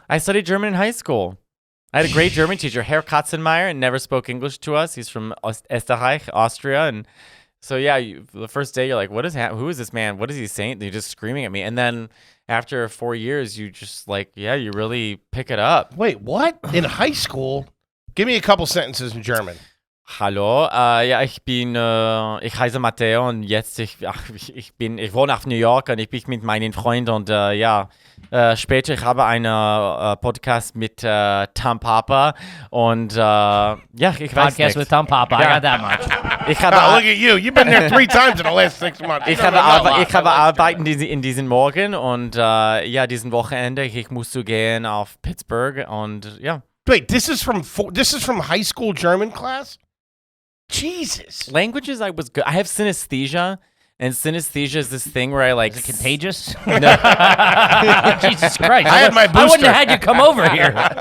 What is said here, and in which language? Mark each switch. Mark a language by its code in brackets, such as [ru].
[en] I studied German in high school. I had a great German teacher, Herr Katzenmeier, and never spoke English to us. He's from Österreich, Austria, and so yeah, the first day you're like, "What is who is this man? What is he saying?" And you're just screaming at me, and then after 4 years, you just like, yeah, you really pick it up. Wait, what? In high school? Give me a couple sentences in German. [de] Hallo, ja, ich heiße Matteo und jetzt ich wohne auf New York und ich bin mit meinen Freunden und später ich habe einen Podcast mit Tom Papa und ich weiß [en] Podcast [de] nichts. [en] with Tom Papa. I got that much. [de] Ich habe [en] Oh, look at you. You've been there 3 times in the last 6 months. [de] Ich habe Arbeit in diesen Morgen und diesen Wochenende ich musste gehen auf Pittsburgh und ja. [en] Wait, this is from high school German class? Jesus. Languages I was good. I have synesthesia, and synesthesia is this thing where I like. Is it contagious? No. Jesus Christ. I had my I wouldn't booster. have had you come over here.